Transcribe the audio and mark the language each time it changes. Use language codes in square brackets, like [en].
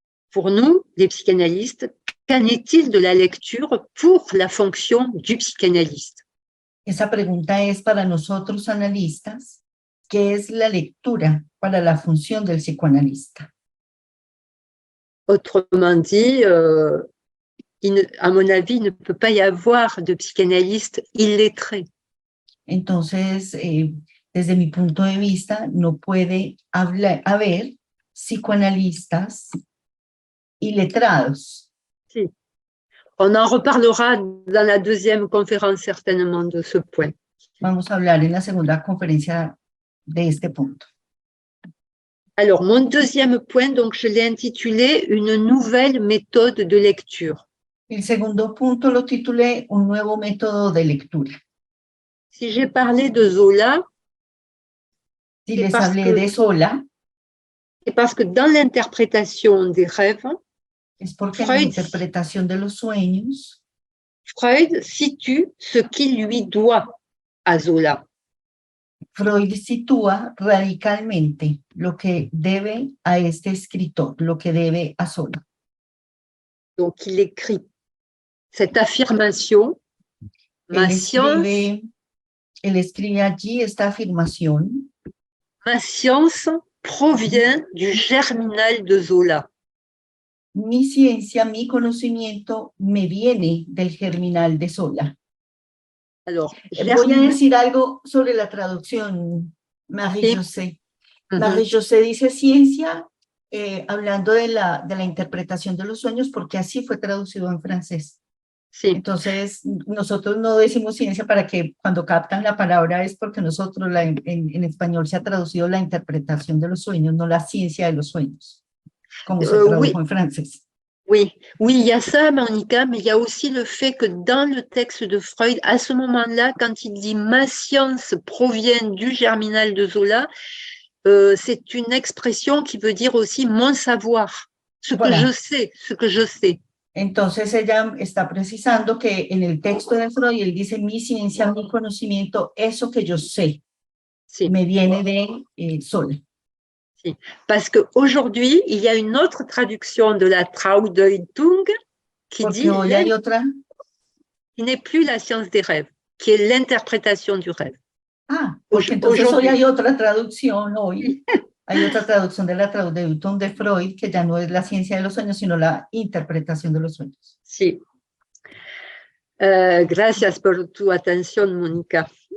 [fr] Pour nous, les psychanalystes, qu'en est-il de la lecture pour la fonction du psychanalyste? [es] Esa pregunta es para nosotros analistas, ¿qué es la lectura para la función del psicoanalista? [fr] Autrement dit, à mon avis, il ne peut pas y avoir de psychanalyste illettré. [es] Entonces, desde mi punto de vista, no puede haber psicoanalistas iletrados. Si. [fr] On en reparlera dans la deuxième conférence certainement de ce point. [es] Vamos a hablar en la segunda conferencia de este punto. [fr] Alors, mon deuxième point, donc, je l'ai intitulé « Une nouvelle méthode de lecture ». [es] El segundo punto lo titulé Un nuevo método de lectura. [fr] Si j'ai parlé de Zola, [es] si les hablé de Zola, [fr] c'est parce que dans l'interprétation des rêves, [es] es porque en la interpretación de los sueños, [fr] Freud situe ce qu'il lui doit à Zola. [es] Freud sitúa radicalmente lo que debe a este escritor, lo que debe a Zola. [fr] Donc, il écrit cette affirmation, [es] él escribe allí esta afirmación. [fr] Ma science provient du germinal de Zola. [es] Mi ciencia, mi conocimiento me viene del germinal de Zola. [fr] Alors, [es] voy a decir algo sobre la traducción, Marie-José. Marie-José dice ciencia, hablando de la interpretación de los sueños, porque así fue traducido en francés. Sí. Entonces, nosotros no decimos ciencia para que cuando captan la palabra es porque nosotros en español se ha traducido la interpretación de los sueños, no la ciencia de los sueños, como se tradujo en francés. [fr] Oui, oui, il y a ça, Monica, mais il y a aussi le fait que dans le texte de Freud, à ce moment-là, quand il dit ma science provient du germinal de Zola, c'est une expression qui veut dire aussi mon savoir, ce que je Voilà. sais, ce que je sais. [es] Entonces ella está precisando que en el texto de Freud él dice mi ciencia, mi conocimiento, eso que yo sé, Si, me viene de Zola. si. [fr] Parce qu'aujourd'hui, il y a une autre traduction de la Traudeutung qui [es] Porque [fr] dit [es] hoy hay otra. [fr] qui n'est plus la science des rêves, qui est l'interprétation du rêve. [es] Ah, porque entonces hoy [fr] Aujourd'hui. [es] hay otra traducción, hoy hay otra traducción de la Traudeutung de Freud, que ya no es la ciencia de los sueños, sino la interpretación de los sueños. Si. Gracias por tu atención, Monica.